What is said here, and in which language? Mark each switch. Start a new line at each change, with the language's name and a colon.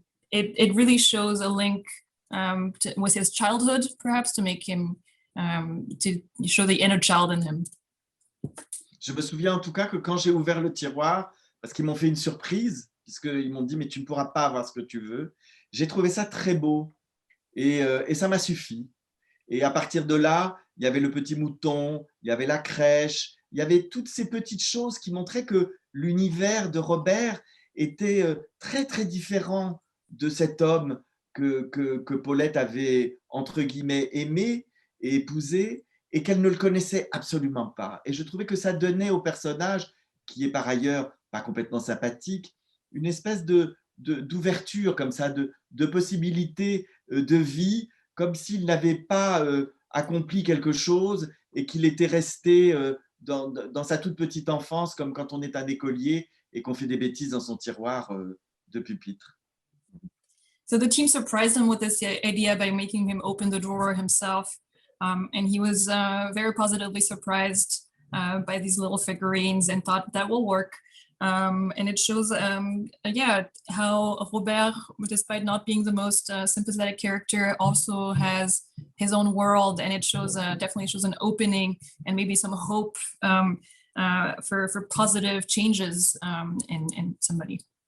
English: It really shows a link with his childhood, perhaps, to make him, to show the inner child in him.
French: Je me souviens en tout cas que quand j'ai ouvert le tiroir, parce qu'ils m'ont fait une surprise, puisqu'ils m'ont dit « mais tu ne pourras pas avoir ce que tu veux », j'ai trouvé ça très beau et ça m'a suffi. Et à partir de là, il y avait le petit mouton, il y avait la crèche, il y avait toutes ces petites choses qui montraient que l'univers de Robert était très, très différent de cet homme que Paulette avait, entre guillemets, aimé et épousé, et qu'elle ne le connaissait absolument pas. Et je trouvais que ça donnait au personnage, qui est par ailleurs pas complètement sympathique, une espèce d'ouverture comme ça, de possibilité de vie, comme s'il n'avait pas accompli quelque chose et qu'il était resté dans sa toute petite enfance, comme quand on est un écolier et qu'on fait des bêtises dans son tiroir de pupitre.
English: So the team surprised him with this idea by making him open the drawer himself. And he was very positively surprised by these little figurines and thought that will work. And it shows, how Robert, despite not being the most sympathetic character, also has his own world, and it shows definitely shows an opening and maybe some hope for positive changes in somebody.